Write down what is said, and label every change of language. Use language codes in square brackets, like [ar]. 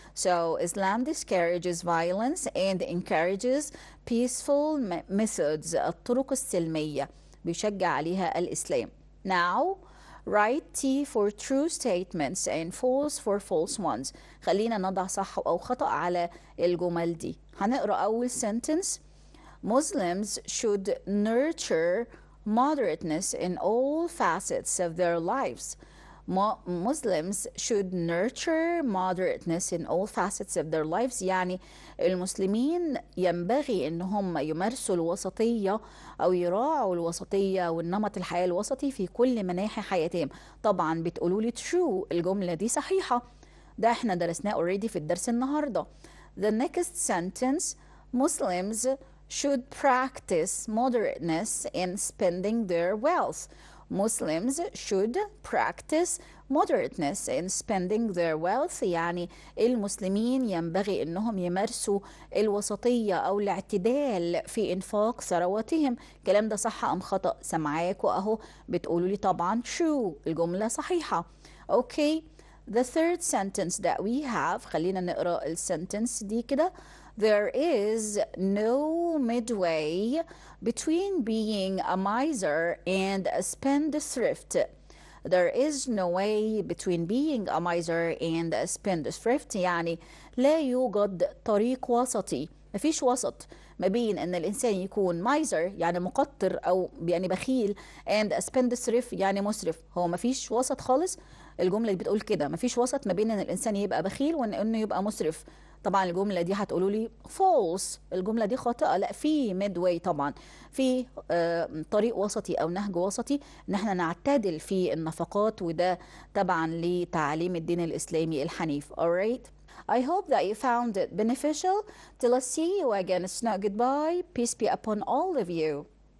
[en] So Islam discourages violence and encourages peaceful methods. [ar] الطرق السلمية بيشجع عليها الإسلام. [en] Now write T for true statements and false for false ones. [ar] خلينا نضع صح أو خطأ على الجمل دي. هنقرأ أول sentence. [en] Muslims should nurture moderateness in all facets of their lives. Muslims should nurture moderateness in all facets of their lives. [ar] يعني المسلمين ينبغي ان هم يمارسوا الوسطية او يراعوا الوسطية والنمط الحياة الوسطي في كل مناحي حياتهم. طبعا بتقولوا لي true، الجملة دي صحيحة، ده احنا درسناه [en] already [ar] في الدرس النهاردة. [en] The next sentence. Muslims should practice moderateness in spending their wealth. Muslims should practice moderateness in spending their wealth. [ar] يعني المسلمين ينبغي انهم يمارسوا الوسطية او الاعتدال في انفاق ثرواتهم. الكلام ده صح ام خطأ؟ سمعاكوا اهو بتقولوا لي طبعا true، الجملة صحيحة. اوكي. [en] The third sentence that we have، [ar] خلينا نقرأ السنتنس دي كده. [en] There is no midway between being a miser and a spendthrift. There is no way between being a miser and a spendthrift. [ar] يعني لا يوجد طريق وسطي، مفيش وسط ما بين ان الانسان يكون miser يعني مقتر او يعني بخيل [en] and a spendthrift [ar] يعني مسرف. هو مفيش وسط خالص. الجملة اللي بتقول كده مفيش وسط ما بين ان الانسان يبقى بخيل وانه يبقى مسرف. طبعا الجملة دي هتقولوا لي false، الجملة دي خاطئة. لا، في midway، طبعا في طريق وسطي او نهج وسطي ان احنا نعتدل في النفقات، وده طبعا لتعليم الدين الاسلامي الحنيف. [en] alright. I hope that you found it beneficial. Till I see you again. It's not goodbye. Peace be upon all of you.